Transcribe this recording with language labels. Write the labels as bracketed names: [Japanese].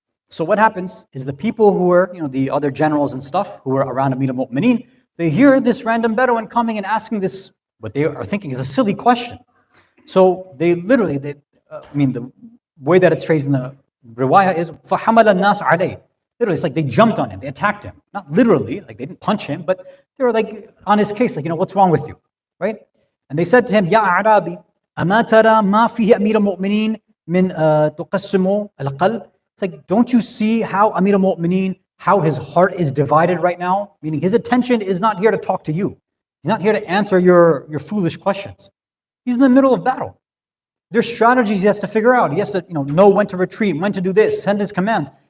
[English] So what happens is the people who were, the other generals and stuff who were around Amir al-Mu'mineen, they hear this random Bedouin coming and asking this, what they are thinking is a silly question. So they literally, the way that it's phrased in the riwayah is, [Arabic] فَحَمَلَ النَّاسَ عَلَيْهِ. [English] Literally, it's like they jumped on him, they attacked him. Not literally, like they didn't punch him, but they were like on his case, like, what's wrong with you, right? And they said to him, [Arabic] "Ya Arabi, أَمَا تَرَى مَا فِيهِ أَمِيرَ الْمُؤْمِنِينَ مِنْ تُقَسِّمُ الْقَلْبِ." [English] It's like, don't you see how Amir al-Mu'mineen, how his heart is divided right now? Meaning his attention is not here to talk to you. He's not here to answer your foolish questions. He's in the middle of battle. There's strategies he has to figure out. He has to know when to retreat, when to do this, send his commands.